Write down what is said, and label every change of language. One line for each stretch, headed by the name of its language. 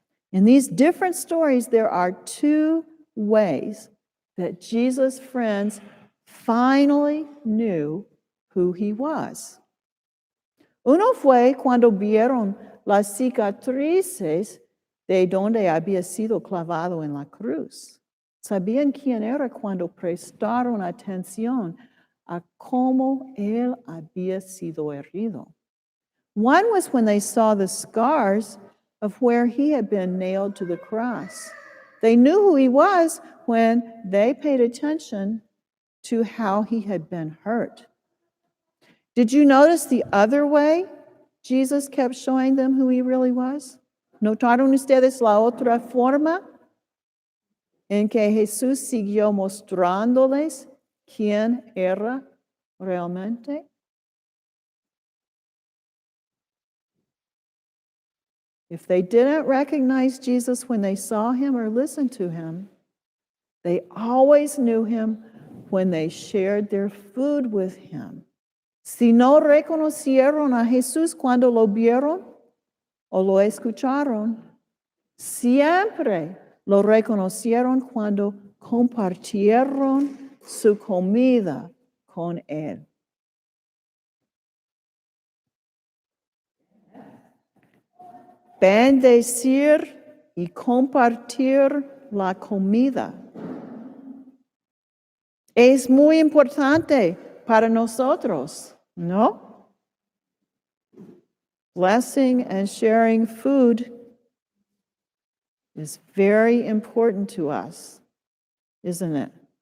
English: In these different stories, there are 2 ways that Jesus' friends finally knew who he was.
Spanish: Uno fue cuando vieron las cicatrices de donde había sido clavado en la cruz. Sabían quién era cuando prestaron atención a cómo él había sido herido.
English: One was when they saw the scars of where he had been nailed to the cross. They knew who he was when they paid attention to how he had been hurt. Did you notice the other way Jesus kept showing them who he really was?
Spanish: ¿Notaron ustedes la otra forma en que Jesús siguió mostrándoles quién era realmente?
English: If they didn't recognize Jesus when they saw him or listened to him, they always knew him when they shared their food with him.
Spanish: Si no reconocieron a Jesús cuando lo vieron o lo escucharon, siempre lo reconocieron cuando compartieron su comida con él. Bendecir y compartir la comida es muy importante para nosotros, ¿no?
English: Blessing and sharing food is very important to us, isn't it?